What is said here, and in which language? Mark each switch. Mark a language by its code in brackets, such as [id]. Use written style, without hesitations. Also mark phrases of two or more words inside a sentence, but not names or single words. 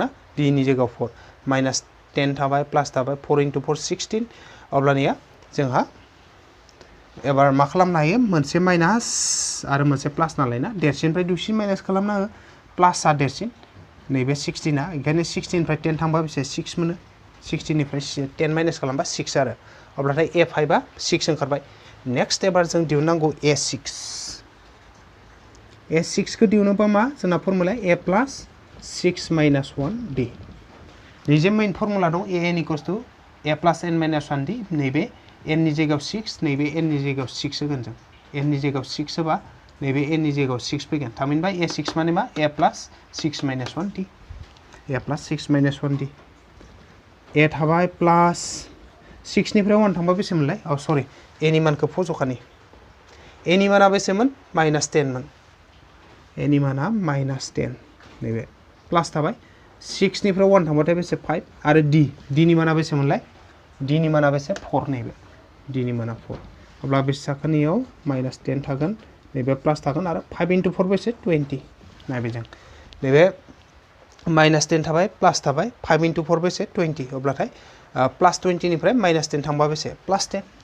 [brx] ना d नि जायगायाव 4 -10 थाबाय प्लास थाबाय 4 into 4 16 अब्लानिया जोंहा एबार मा खालामनो हायो मोनसे माइनास आरो मोनसे प्लास नालाय ना देरसिननिफ्राय दुइसिन माइनास खालामनो हायो प्लासआ देरसिन नैबे 16 आ ओंखायनो 16 निफ्राय 10 थांबा बेसे 6 मोनो 16 निफ्राय 10 माइनास खालामबा 6 आरो अब्लाथाय a5 आ 6 ओंखारबाय नेक्स्ट एबार जों दिहुननांगौ a6 a6 खौ दिहुनोबा मा जोंना फर्मुला [en] a plus 6 minus 1 d [brx] नैजे मेन फर्मुला दं [en] an equals to a plus n minus 1 d [brx] नैबे n नि जायगायाव 6 नैबे n नि जायगायाव 6 होगोन जों n नि जायगायाव 6 होबा नैबे n नि जायगायाव 6 फैगोन थामहिनबा a6 माने मा [en] a plus 6 minus 1 d a plus 6 minus 1 [brx] d a थाबाय प्लास 6 निफ्राय 1 थांबा बेसेमोनलाय सरि a नि मानखौ फज'खानि a नि माना बेसेमोन -10 मोन a नि माना -10 नैबे प्लास थाबाय 6 निफ्राय 1 थांबाथाय बेसे 5 आरो d नि माना बेसेमोनलाय d नि माना बेसे 4 नैबे d नि माना 4 अब्ला बेसे थाखोनियाव -10 थागोन नैबे प्लास थागोन आरो 5 into 4 बेसे 20 नायबाय जों नैबे -10 थाबाय प्लास थाबाय 5 into 4 बेसे 20 अब्लाथाय प्लास 20 निफ्राय -10 थांबा बेसे +10